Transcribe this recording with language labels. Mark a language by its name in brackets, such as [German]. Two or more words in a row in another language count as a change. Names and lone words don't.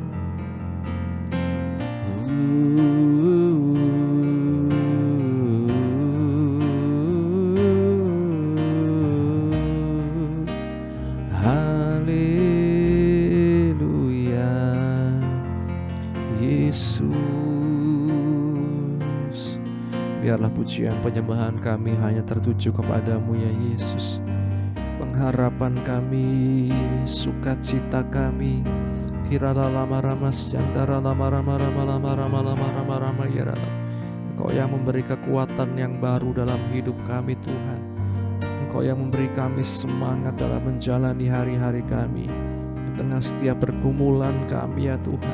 [Indonesian] Haleluya, Yesus. Biarlah pujian penyembahan kami hanya tertuju kepadamu ya Yesus. Pengharapan kami, sukacita kami, kirala lama ramas jandara lama rama rama lama rama lama rama rama ya Rama. Engkau yang memberi kekuatan yang baru dalam hidup kami Tuhan. Engkau yang memberi kami semangat dalam menjalani hari-hari kami di tengah setiap pergumulan kami ya Tuhan.